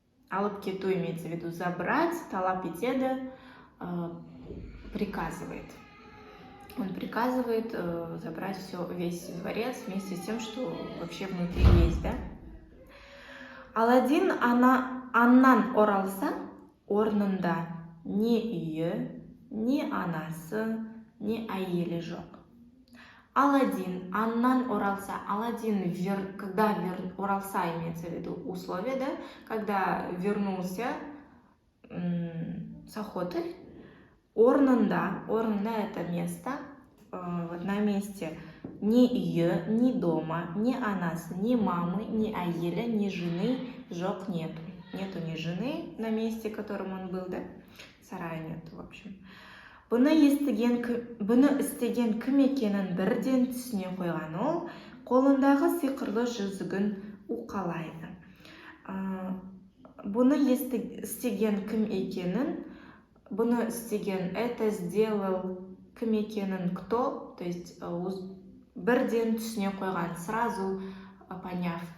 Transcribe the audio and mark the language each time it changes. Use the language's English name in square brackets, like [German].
[Kazakh] Алып кету [Russian] имеется в виду забрать, [Kazakh] талап етеді, [Russian] приказывает. Он приказывает забрать весь дворец вместе с тем, что вообще внутри есть, да? [Kazakh] Аладдин аннан оралса, орнында не үйі, не анасы, не әйелі жоқ. Аладдин аннан оралса, [Russian] Аладдин, когда [Kazakh] оралса, [Russian] имеется в виду условие, да? Когда вернулся с охоты, [Kazakh] орнында [Russian] это место, вот на месте ни ее, ни дома, ни [Kazakh] анасы, [Russian] ни мамы, ни [Kazakh] әйелі, [Russian] ни жены [Kazakh] жоқ [Russian] нету. Нету ни жены на месте, в котором он был, да? Сарая нету, в общем. [Kazakh] Бұны істеген кім екенін бірден түсіне қойған ол, қолындағы сиқырлы жүзігін уқалайды. Бұны істеген кім екенін, бұны істеген, [Russian] это сделал [Kazakh] кім екенін [Russian] кто, то есть [Kazakh] бірден түсіне қойған, [Russian] сразу поняв.